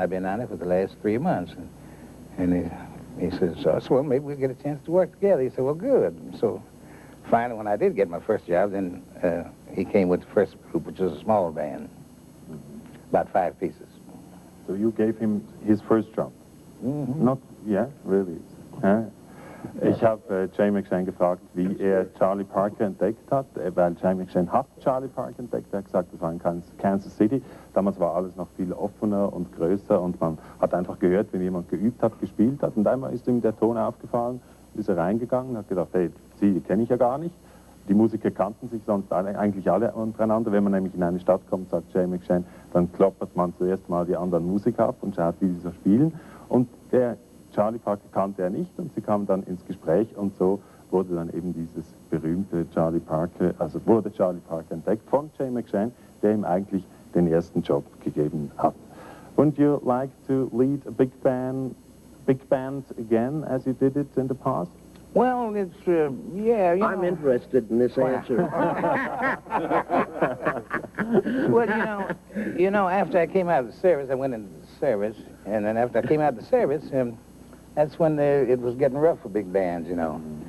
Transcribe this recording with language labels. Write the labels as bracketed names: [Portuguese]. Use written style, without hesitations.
[English] I've been down there for the last 3 months. And he says, so I said, "Well, maybe we'll get a chance to work together." He said, "Well, good." And so finally, when I did get my first job, then he came with the first group, which was a small band, about 5 pieces. So you gave him his first job? Mm-hmm. Not, yeah, really. [German] Ich habe Jay McShane gefragt, wie Charlie Parker entdeckt hat, weil Jay McShane hat Charlie Parker entdeckt. Er hat gesagt, das war in Kansas City. Damals war alles noch viel offener und größer und man hat einfach gehört, wenn jemand geübt hat, gespielt hat. Und einmal ist ihm der Ton aufgefallen, ist er reingegangen und hat gedacht, hey, die kenne ich ja gar nicht. Die Musiker kannten sich sonst eigentlich alle untereinander. Wenn man nämlich in eine Stadt kommt, sagt Jay McShane, dann kloppert man zuerst mal die anderen Musiker ab und schaut, wie sie so spielen. Und der Charlie Parker kannte er nicht und sie kamen dann ins Gespräch und so wurde dann eben dieses berühmte Charlie Parker, also wurde Charlie Parker entdeckt von Jay McShane, der ihm eigentlich den ersten Job gegeben hat. [English] Wouldn't you like to lead a big band again as you did it in the past? Well, it's, yeah, you know. I'm interested in this answer. Well, you know, after I came out of the service, I went into the service, and then after I came out of the service, that's when it was getting rough for big bands, you know.